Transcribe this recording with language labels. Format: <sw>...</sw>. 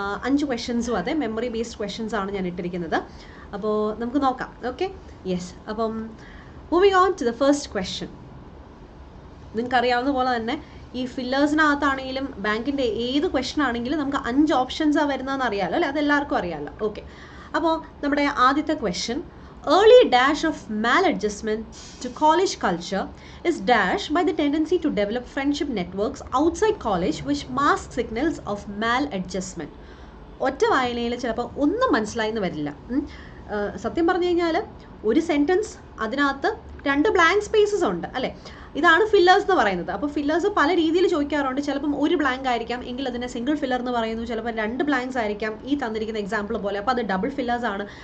<ml>5 ക്വസ്റ്റ്യൻസും അതെ memory based questions ആണ് ഞാൻ ഇട്ടിരിക്കുന്നത്. അപ്പോൾ നമുക്ക് നോക്കാം. Okay, yes. അപ്പം</ml> <en>Moving on to the first question.</en> <ml>നിങ്ങൾക്കറിയാവുന്ന പോലെ തന്നെ ഈ ഫില്ലേഴ്സിനകത്താണെങ്കിലും ബാങ്കിൻ്റെ ഏത് ക്വസ്റ്റ്യൻ ആണെങ്കിലും നമുക്ക് 5 ഓപ്ഷൻസാണ് വരുന്നതെന്ന് അറിയാമല്ലോ അല്ലേ? അതെല്ലാവർക്കും അറിയാമല്ലോ. ഓക്കെ, അപ്പോൾ നമ്മുടെ ആദ്യത്തെ question,</ml> <en>early dash of maladjustment to college culture is dashed by the tendency to develop friendship networks outside college which mask signals of maladjustment.</en> <ml>ഒറ്റ വായനയിൽ ചിലപ്പോൾ ഒന്നും മനസ്സിലായെന്ന് വരില്ല. സത്യം പറഞ്ഞു കഴിഞ്ഞാൽ ഒരു സെൻറ്റൻസ് അതിനകത്ത് 2 ബ്ലാങ്ക് സ്പേസസ് ഉണ്ട് അല്ലേ? ഇതാണ് ഫില്ലേഴ്സ് എന്ന് പറയുന്നത്. അപ്പോൾ ഫില്ലേഴ്സ് പല രീതിയിൽ ചോദിക്കാറുണ്ട്. ചിലപ്പം ഒരു ബ്ലാങ്ക് ആയിരിക്കാം എങ്കിൽ അതിനെ സിംഗിൾ ഫില്ലർ എന്ന് പറയുന്നു. ചിലപ്പോൾ 2 ബ്ലാങ്ക്സ് ആയിരിക്കാം ഈ തന്നിരിക്കുന്ന എക്സാമ്പിൾ പോലെ, അപ്പോൾ അത് ഡബിൾ ഫില്ലേഴ്സ് ആണ്.</ml>